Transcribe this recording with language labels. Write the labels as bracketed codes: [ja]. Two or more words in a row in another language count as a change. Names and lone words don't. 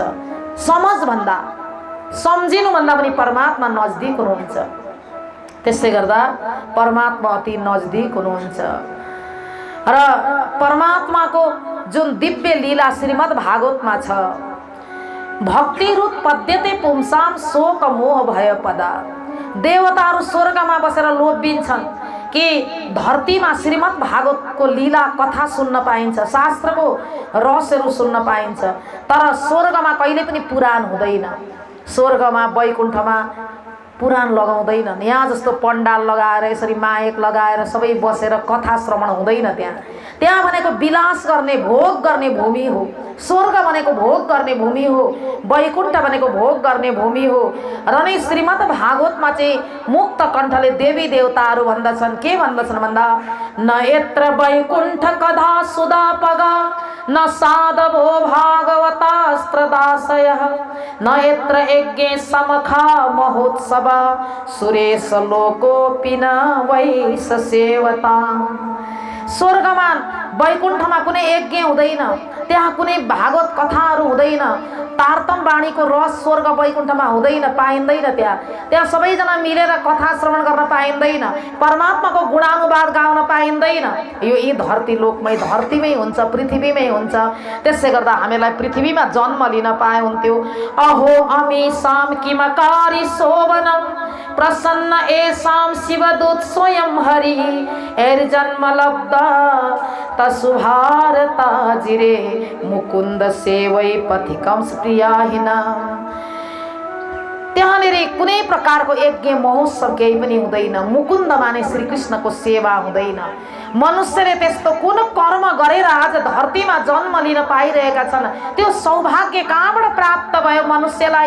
[ne] समझभन्दा, सम्झिनुभन्दा पनि परमात्मा नजदिक हुनुहुन्छ। त्यसै गर्दा परमात्मा अति नजदिक हुनुहुन्छ। र परमात्माको जुन दिव्य लीला श्रीमद् भागवतमा छ, [sa] भक्ति रूप पद्यते पुंसाम शोक मोह भय पदा। [ne] देवताहरू स्वर्गमा बसेर लोभिन्छन् कि धरतीमा श्रीमद् भागवतको लीला कथा सुन्न पाइन्छ, शास्त्रको रहस्यहरू सुन्न पाइन्छ। तर स्वर्गमा कहिले पनि पुराण हुँदैन। स्वर्गमा वैकुण्ठमा पुराण लगाउँदैनन्। यहाँ जस्तो पण्डाल लगाएर यसरी मायक लगाएर सबै बसेर कथा श्रवण हुँदैन। त्यहाँ भनेको विलास गर्ने, भोग गर्ने भूमि हो। स्वर्ग भनेको भोग गर्ने भूमि हो, वैकुण्ठ भनेको भोग गर्ने भूमि हो। र नै श्रीमद् भागवतमा चाहिँ मुक्त कण्ठले देवी देवताहरू भन्दछन्, के भन्दछन् भन्दा, [sa] न यत्र वैकुण्ठ कदा सुदापगा, न साधवो भागवतास्त्रदासयः, न यत्र यज्ञे समखा महोत्सव, सुरेश लोकोऽपि न वैस सेवता। [ne] स्वर्गमा वैकुण्ठमा कुनै यज्ञ हुँदैन, त्यहाँ कुनै भागवत कथाहरू हुँदैन, तारतम वाणीको रस स्वर्ग वैकुण्ठमा हुँदैन, पाइँदैन। त्यहाँ सबैजना मिलेर कथा श्रवण गर्न पाइँदैन, परमात्माको गुणानुवाद गाउन पाइँदैन। यो यी धरती लोकमै, धरतीमै हुन्छ, पृथ्वीमै हुन्छ। त्यसै गर्दा हामीलाई पृथ्वीमा जन्म लिन पाए हुन्थ्यो। [sa] अहो अमीसाम किमकारी शोभनम, प्रसन्न एसाम शिवदूत स्वयं हरि, जन्म लब्ध तसुभारता जिरे, मुकुन्द सेवै पथिकम प्रियाहिना। [ne] त्यहाँनिर कुनै प्रकारको यज्ञ महोत्सव केही पनि हुँदैन। मुकुन्द माने श्रीकृष्णको सेवा हुँदैन। मनुष्यले त्यस्तो कुन कर्म गरेर आज धरतीमा जन्म लिन पाइरहेका छन्, त्यो सौभाग्य कहाँबाट प्राप्त भयो मनुष्यलाई?